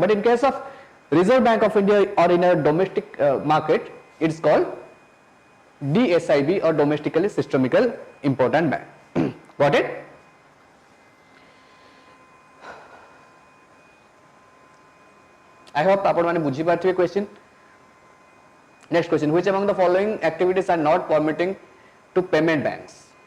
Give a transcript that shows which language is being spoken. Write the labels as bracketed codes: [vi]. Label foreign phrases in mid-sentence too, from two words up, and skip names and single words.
[en] But in case of Reserve Bank of India or in a domestic market, it's called DSIB or Domestically Systemically Important Bank. Got it? I hope [or] ଆପଣ ମାନେ ବୁଝି ପାରଥିବେ [en] question. Next question, which among the following activities are not permitting to payment banks?